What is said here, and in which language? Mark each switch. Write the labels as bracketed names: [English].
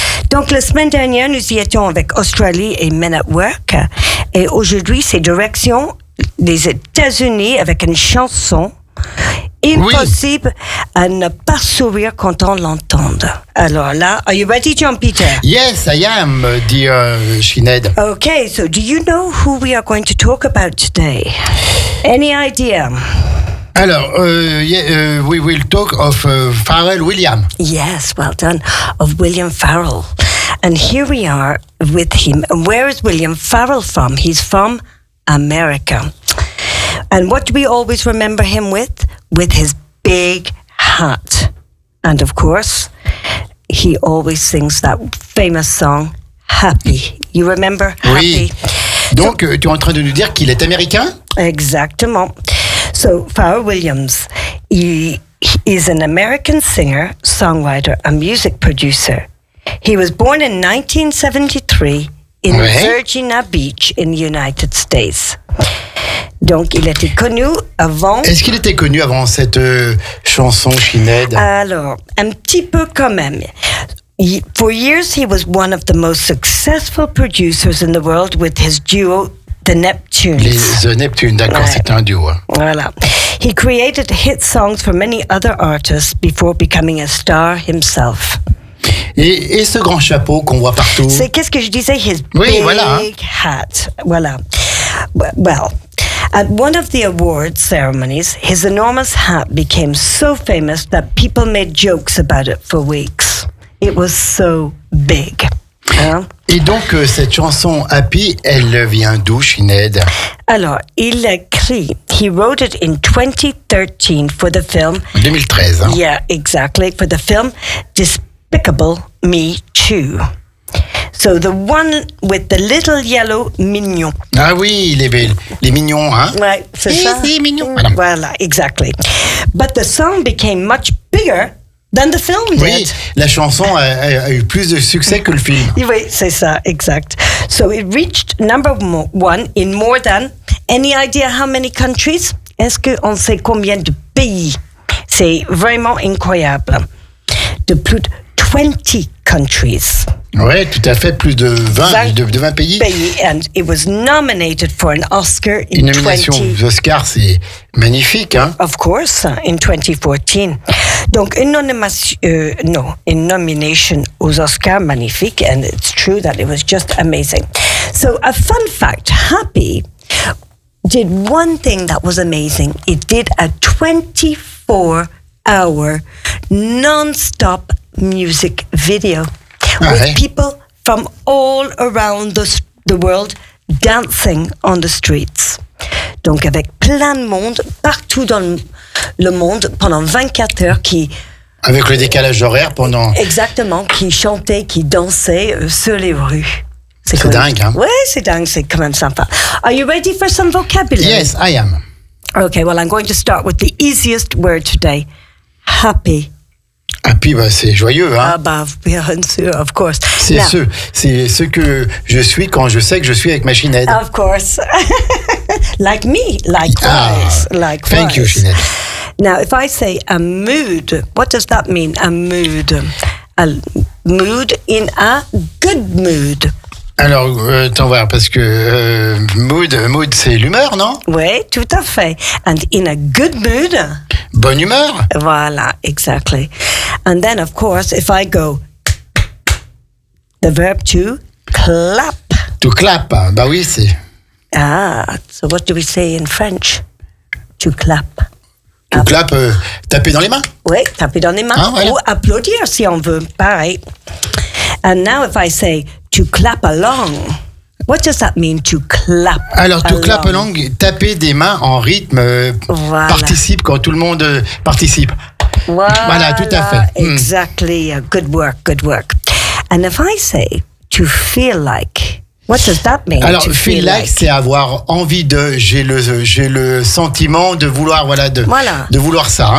[French] Donc, la semaine dernière, nous y étions avec Australie et Men at Work. Et aujourd'hui, c'est direction des États-Unis avec une chanson. Impossible à ne pas sourire quand on l'entend. Alors là, [English] are you ready, John Peter? Yes, I am, dit Sinead. Okay, so do you know who we are going to talk about today? Any idea? Alors, we will talk of Pharrell Williams. Yes, well done, of William Farrell. And here we are with him. And where is William Farrell from? He's from America. And what do we always remember him with? With his big hat. And of course, he always sings that famous song, Happy. You remember [French] oui. [English] Happy? [French] Donc, so, tu es en train de nous dire qu'il est américain? [English] Exactement. So, Pharrell Williams, he is an American singer, songwriter, and music producer. He was born in 1973 in Virginia Beach in the United States. [French] Donc, il était connu avant... Est-ce qu'il était connu avant cette chanson, Sinead? Alors, un petit peu quand même. [English] For years, he was one of the most successful producers in the world with his duo, The Neptunes. [French] The Neptunes, d'accord, ouais. C'était un duo. [English] Voilà. He created hit songs for many other artists before becoming a star himself. [French] Et ce grand chapeau qu'on voit partout. C'est qu'est-ce que je disais, [English] his big hat. [French] Voilà. [English] Well, at one of the awards ceremonies, his enormous hat became so famous that people made jokes about it for weeks. It was so big. [French] Et donc, cette chanson Happy, elle vient d'où, Sinead? Alors, il l'écrit. [English] He wrote it in 2013 for the film. 2013. Hein? Yeah, exactly. For the film Despicable Me 2. So, the one with the little yellow mignon. [French] Ah oui, les mignons, hein? Right, c'est ça. Si, mignon. [English] Voilà, exactly. But the song became much bigger. Than the film did. [French] Oui, la chanson a eu plus de succès que le film. Oui, c'est ça, exact. [English] So it reached number one in more than, any idea how many countries? [French] Est-ce qu'on sait combien de pays? C'est vraiment incroyable. De plus de 20 countries. Oui, tout à fait, plus de 20 pays. [English] And it was nominated for an Oscar in 20... [French] Une nomination aux Oscars, c'est magnifique, hein? [English] Of course, in 2014. [French] Donc, une nomination aux Oscars, magnifique, [English] and it's true that it was just amazing. So, a fun fact, Happy did one thing that was amazing. It did a 24-hour non-stop music video with people from all around the world Dancing on the Streets. [French] Donc avec plein de monde partout dans le monde pendant 24 heures qui... Avec le décalage horaire pendant... Exactement, qui chantait, qui dansait sur les rues. C'est quand dingue, même... hein? Oui, c'est dingue, c'est quand même sympa. [English] Are you ready for some vocabulary? Yes, I am. Okay, well, I'm going to start with the easiest word today. Happy. [French] Happy, bah, c'est joyeux, hein? Ah bah, bien sûr, [English] of course. [French] C'est, now, c'est ce que je suis quand je sais que je suis avec ma Chinette. [English] Of course. Like me, likewise, likewise. Thank you, Chinette. Now, if I say a mood, what does that mean, a mood? A mood in a good mood. [French] Alors, attends voir, parce que mood, c'est l'humeur, non? Oui, tout à fait. [English] And in a good mood? [French] Bonne humeur. [English] Voilà, exactly. And then, of course, if I go, the verb to clap. [French] To clap, bah oui, c'est... [English] Ah, so what do we say in French? To clap. [French] To clap, taper dans les mains. Oui, taper dans les mains. Ah, voilà. Ou applaudir, si on veut, pareil. [English] And now if I say... To clap along. What does that mean, to clap [French] along? Alors, to clap along, taper des mains en rythme, voilà. Participe quand tout le monde participe. Voilà, voilà tout à fait. [English] Exactly. Mm. Good work, good work. And if I say to feel like, what does that mean? [French] Alors, [English] to [French] feel like, c'est avoir envie de, j'ai le sentiment de vouloir, voilà, de vouloir ça.